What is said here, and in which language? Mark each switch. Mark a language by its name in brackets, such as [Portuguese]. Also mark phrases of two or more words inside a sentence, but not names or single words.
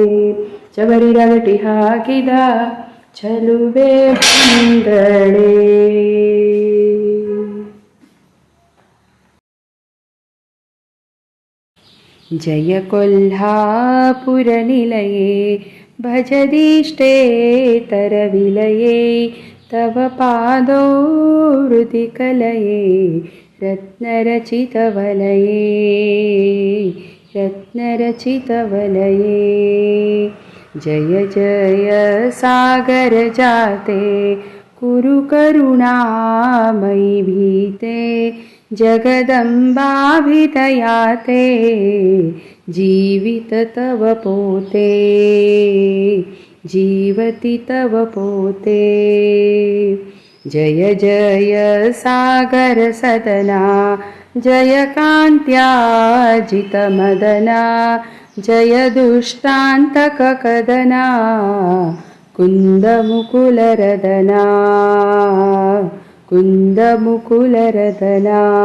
[Kannada] ಚವರಿ ರಗಟಿ ಹಾಕಿದ ಚಲುವೆ ಬಂದಳೆ. [Sanskrit] ಜಯ ಕೊಲ್ಹಾಪುರ ನಿಲಯೇ ಭಜದೀಷ್ಟೇತರ ವಿಲಯೇ. ತವ ಪಾದೋ ಹೃದಿ ಕಲಯೇ ರತ್ನರಚಿತ ವಲಯೇ, ರತ್ನರಚಿತ ವಲಯೇ. ಜಯ ಜಯ ಸಾಗರ ಜಾತೆ ಕುರು ಕರುಣಾಮಯಿ ಭೀತೆ. ಜಗದಂಬಾಭಿತಯಾತೆ जीवित तव पोते, जीवति तव पोते। जय जय सागर सदना, जय कान्त्याजितमदना, जय दुष्टान्तक कदना, कुन्दमुकुलरदना, कुन्दमुकुलरदना।